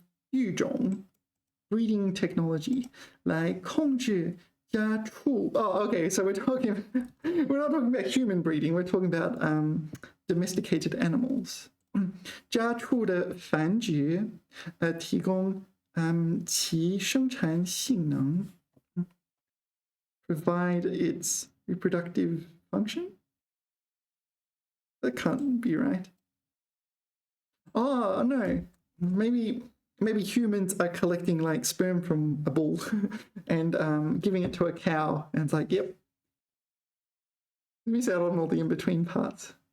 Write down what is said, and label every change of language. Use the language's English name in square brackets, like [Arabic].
[English] 育种 breeding technology [Chinese] 来控制家畜 [English] okay, so we're not talking about human breeding, we're talking about domesticated animals. [Chinese] 家畜的繁殖提供其生产性能 [English] provide its reproductive function? That can't be right. Oh no, maybe humans are collecting like sperm from a bull and giving it to a cow, and it's like, yep, Miss out on all the in-between parts.